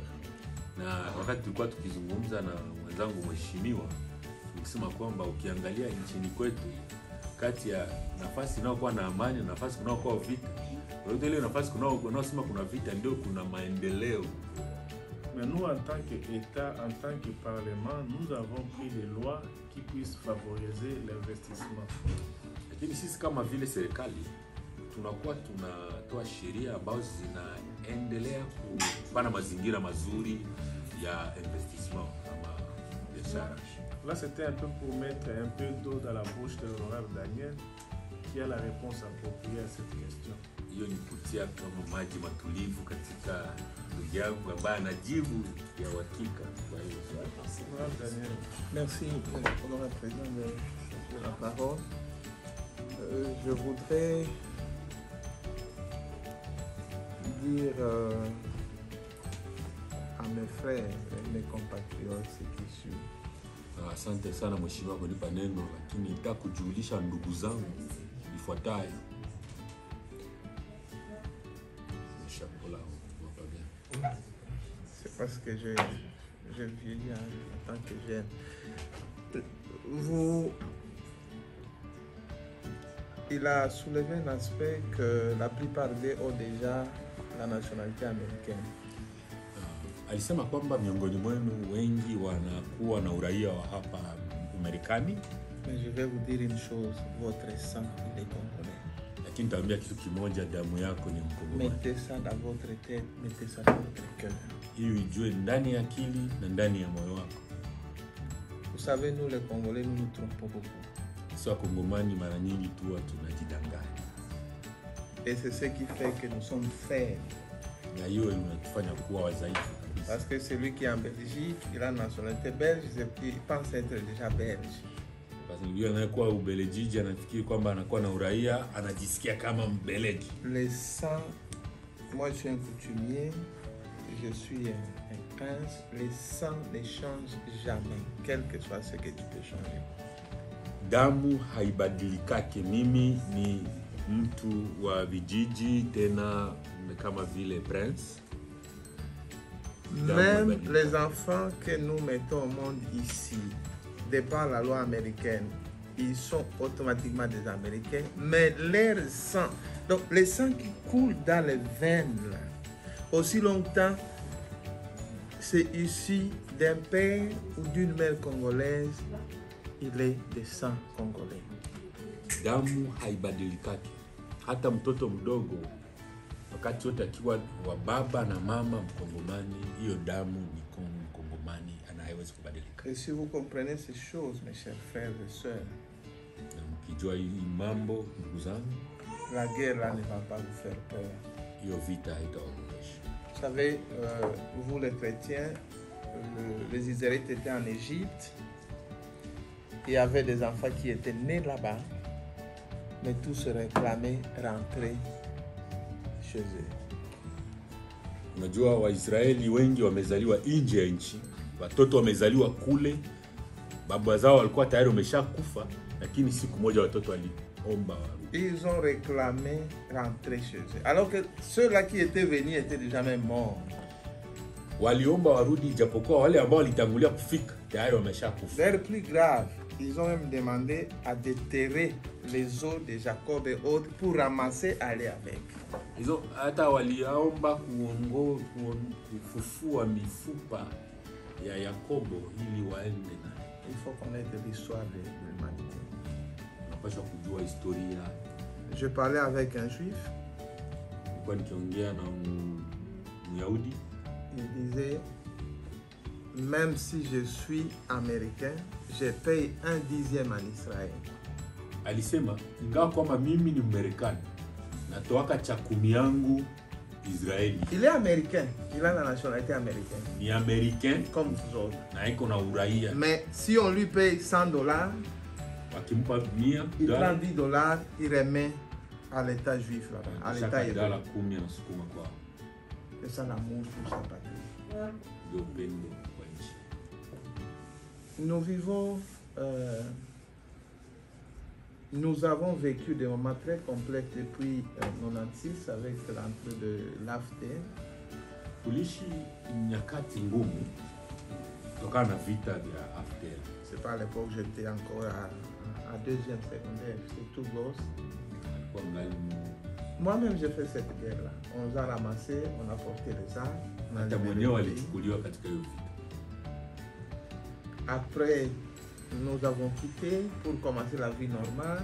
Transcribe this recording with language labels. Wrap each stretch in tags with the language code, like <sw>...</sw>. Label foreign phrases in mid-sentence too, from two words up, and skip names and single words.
<sw>Na wakati tulikuwa tukizungumza na mwenzangu mheshimiwa, tukisema kwamba ukiangalia nchini kwetu kati ya nafasi inayokuwa na amani na nafasi kunayokuwa vita, yote ile nafasi kunaosema kuna vita ndio kuna maendeleo.</sw> <fr>Mais nous, en tant qu'État, en tant que Parlement, nous avons pris des lois qui puissent favoriser l'investissement.</fr> <sw>Lakini sisi kama vile serikali tunakuwa tunatoa sheria ambazo zinaendelea kupana mazingira mazuri ya investissement kama biashara.</sw> <fr>Là, c'était un peu pour mettre un peu d'eau dans la bouche de l'honorable Daniel qui a la réponse appropriée à cette question.</fr> <sw>Hiyo ni kutia kama maji matulivu katika ndugu yangu ambaye anajibu ya uhakika kwa hiyo swali.</sw> <fr>Honorable Daniel. Merci, honorable président, de la parole. Je voudrais dire à mes frères et mes compatriotes qui suivent.</fr> <sw>Asante sana mheshimiwa kunipa neno, lakini nataka kujulisha ndugu zangu ifuatayo.</sw> <fr>C'est parce que je vieillis en tant que jeune. Il a soulevé un aspect que la plupart d'eux ont déjà la nationalité américaine.</fr> <sw>Alisema kwamba miongoni mwenu wengi wanakuwa na uraia wa hapa Marekani.</sw> <fr>Mais je vais vous dire une chose, votre sang il est congolais.</fr> <sw>lakini nitaambia kitu kimoja, damu yako ni Mkongomani.</sw> <fr>Mettez ça dans votre tête, mettez ça dans votre cœur.</fr> <sw>Hiyo ijue ndani ya akili na ndani ya moyo wako.</sw> <fr>Vous savez, nous les Congolais, nous nous trompons beaucoup.</fr> <sw>Sio Kongomani mara nyingi tu tunajidanganya.</sw> <fr>Et c'est ce qui fait que nous sommes faibles.</fr> <sw>Na hiyo inatufanya kuwa wadhaifu kabisa.</sw> <fr>Parce que celui qui est en Belgique, il a la nationalité belge, il pense être déjà belge. Parce que</fr> <sw>yule anayekuwa Ubelgiji anafikiri kwamba anakuwa na uraia, anajisikia kama Mbelgiji.</sw> <fr>Les sangs, moi je suis un coutumier, je suis un prince, les sangs ne changent jamais, quel que soit ce que tu peux changer.</fr> <sw>Damu haibadilikake. Mimi ni mtu wa vijiji, tena kama vile prince.</sw> <fr>Même les enfants que nous mettons au monde ici, de par la loi américaine, ils sont automatiquement des Américains, mais leur sang, donc le sang qui coule dans les veines, là, aussi longtemps, c'est issu d'un père ou d'une mère congolaise, il est de sang congolais.</fr> <sw>Damu haibadilikake. Hata mtoto mdogo wakati wote akiwa wa baba na mama Mkongomani, hiyo damu ni Mkongomani, haiwezi kubadilika.</sw> <fr>Et si vous comprenez ces choses, mes chers frères et sœurs,</fr> <sw>na mkijua hii mambo, ndugu zangu,</sw> <fr>la guerre là ne va pas vous faire peur.</fr> <sw>Hiyo vita haitawaogopesha.</sw> <fr>Vous savez, vous les chrétiens, les Israélites étaient en Égypte. Il y avait des enfants qui étaient nés là-bas, mais tous se réclamaient rentrer chez eux.</fr> <sw>Unajua Waisraeli wengi wamezaliwa nje ya nchi. Watoto wamezaliwa kule, baba zao walikuwa tayari wameshakufa, lakini siku moja watoto waliomba warudi.</sw> <fr>Ils ont réclamé rentrer chez eux, alors que ceux-là qui étaient venus étaient déjà même morts.</fr> <sw>Waliomba warudi japokuwa wale ambao walitangulia kufika tayari wameshakufa.</sw> <fr>D'ailleurs, plus grave, ils ont même demandé à déterrer les os de Jacob et autres pour ramasser, aller avec.</fr> <sw>Hizo hata waliomba kufufua mifupa ya Yakobo ili waende na.</sw> <fr>Il faut connaître l'histoire de l'humanité.</fr> <sw>Unapaswa kujua historia.</sw> <fr>Je parlais avec un juif.</fr> <sw>Nilikuwa nikiongea na Myahudi.</sw> <fr>Il disait, même si je suis américain, je paye 1/10 en Israël.</fr> <sw>Alisema ingawa kwamba mimi ni Mmarekani, natoaka cha 10 yangu Israeli.</sw> <fr>Il est américain, il a la nationalité américaine.</fr> <sw>Ni américain</sw> <fr>comme vous autres.</fr> <sw>Na iko na uraia.</sw> <fr>Mais si on lui paye $100,</fr> <sw>wakimpa</sw> <fr>il prend $10, il remet à l'état juif là-bas, à l'état hébreu. C'est ça l'amour pour sa patrie. Nous vivons, nous avons vécu des moments très complexes depuis 96 avec l'entrée de l'AFDL.</fr> <sw>Tulishi nyakati ngumu kutokana na vita vya AFDL.</sw> <fr>C'est pas à l'époque j'étais encore à deuxième secondaire, j'étais tout gosse. Moi-même j'ai fait cette guerre-là. On nous a ramassés, on a porté les armes. Après, nous avons quitté pour commencer la vie normale.</fr>